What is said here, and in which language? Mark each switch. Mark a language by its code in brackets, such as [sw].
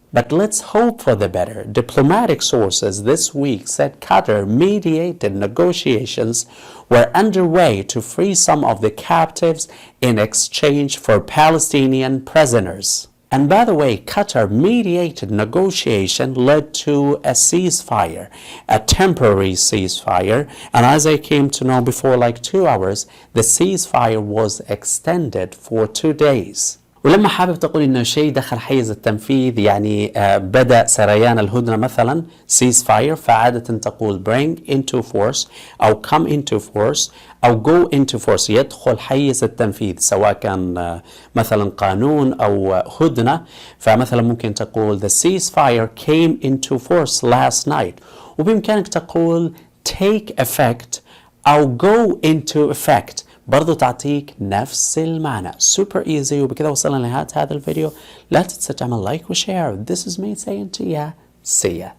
[en] But let's hope for the better. Diplomatic sources this week said Qatar-mediated negotiations were underway to free some of the captives in exchange for Palestinian prisoners. And by the way, Qatar-mediated negotiation led to a ceasefire, a temporary ceasefire. And as I came to know before like 2 hours, the ceasefire was extended for 2 days. [ar] ولما حابب تقول انه شيء دخل حيز التنفيذ يعني بدأ سريان الهدنة مثلا ceasefire فعادة تقول [en] bring into force [ar] أو [en] come into force [ar] أو [en] go into force [ar] يدخل حيز التنفيذ سواء كان مثلا قانون أو هدنة. فمثلا ممكن تقول [en] the ceasefire came into force last night [ar] وبإمكانك تقول [en] take effect [ar] أو [en] go into effect [ar] برضو تعطيك نفس المعنى. [en] super easy. [ar] وبكذا وصلنا لنهاية هذا الفيديو. لا تنسى تعمل لايك وشير. [en] This is me saying to ya, see ya.